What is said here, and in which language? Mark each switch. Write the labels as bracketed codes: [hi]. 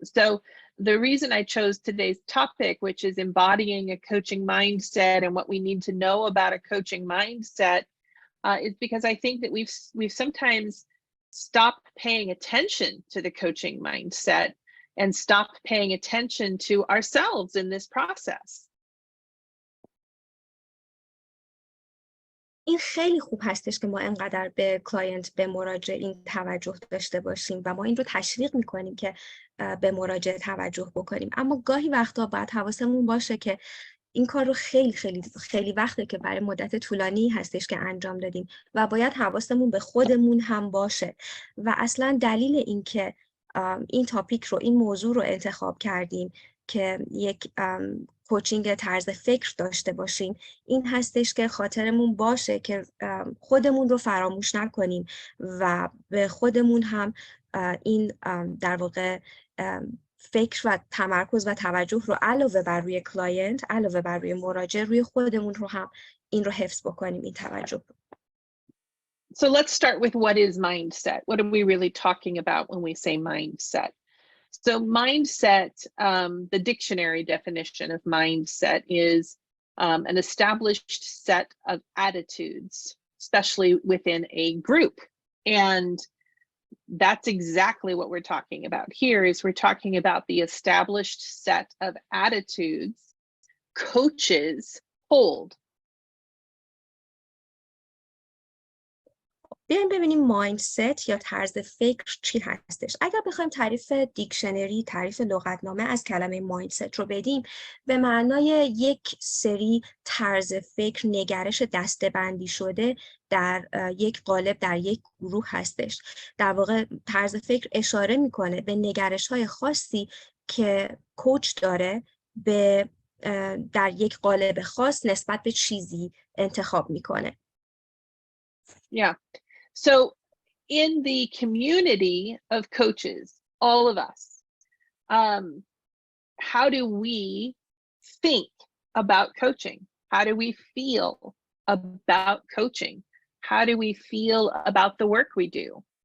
[en] So the reason I chose today's topic, which is embodying a coaching mindset and what we need to know about a coaching mindset, is because I think that we've sometimes stopped paying attention to the coaching mindset and stopped paying attention to ourselves in this process. [fa] این خیلی خوب هستش که ما انقدر به کلاینت، به مراجع این توجه داشته باشیم و ما این رو تشویق میکنیم که به مراجع توجه بکنیم، اما گاهی وقتا باید حواسمون باشه که این کار رو خیلی وقته که برای مدت طولانی هستش که انجام دادیم و باید حواسمون به خودمون هم باشه و اصلا دلیل این که این تاپیک رو، این موضوع رو انتخاب کردیم که یک کوچینگ طرز فکر داشته باشیم این هستش که خاطرمون باشه که خودمون رو فراموش نکنیم و به خودمون هم این در واقع فکر و تمرکز و توجه رو علاوه بر روی کلاینت، علاوه بر روی مراجع، روی خودمون رو هم این رو حفظ بکنیم، این توجه رو. [en] So let's start with what is mindset. What are we really talking about when we say mindset? So mindset, the dictionary definition of mindset is an established set of attitudes, especially within a group. And that's exactly what we're talking about here. Is we're talking about the established set of attitudes coaches hold. [fa] بیایم ببینیم مایندست یا طرز فکر چی هستش. اگر بخوایم تعریف دیکشنری، تعریف لغتنامه از کلمه مایندست رو بدیم، به معنای یک سری طرز فکر، نگرش دسته‌بندی شده در یک قالب، در یک گروه هستش. در واقع طرز فکر اشاره میکنه به نگرش‌های خاصی که کوچ داره به در یک قالب خاص نسبت به چیزی انتخاب میکنه. [en] Yeah. So in the community of coaches, all of us, how do we think about coaching? How do we feel about coaching? How do we feel about the work we do?